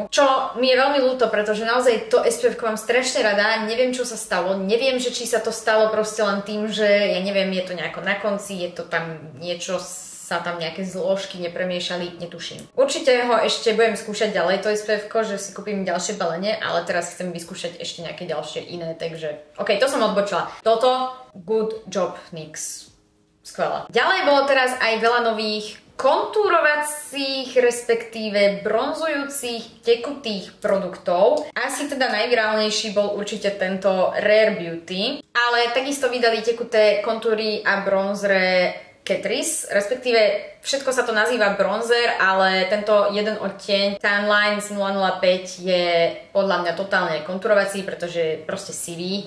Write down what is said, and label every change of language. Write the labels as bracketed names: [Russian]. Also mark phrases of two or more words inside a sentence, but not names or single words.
[Slovak] Čo mi je veľmi ľúto, pretože naozaj to SPF-ko mám strašne rada, neviem, čo sa stalo, neviem, že či sa to stalo proste len tým, že ja neviem, je to nejako na konci, je to tam niečo, sa tam nejaké zložky nepremiešali, netuším. Určite ho ešte budem skúšať ďalej, to SPF-ko, že si kúpim ďalšie balenie, ale teraz chcem vyskúšať ešte nejaké ďalšie iné, takže ok, to som odbočila. Toto, [English] good job NYX. [Slovak] Skvelá. Ďalej bolo teraz aj veľa nových kontúrovacích, respektíve bronzujúcich, tekutých produktov. Asi teda najvirálnejší bol určite tento Rare Beauty, ale takisto vydali tekuté kontúry a bronzre Catrice, respektíve všetko sa to nazýva bronzer, ale tento jeden odtieň Tan Lines 005 je podľa mňa totálne konturovací, pretože je proste sivý.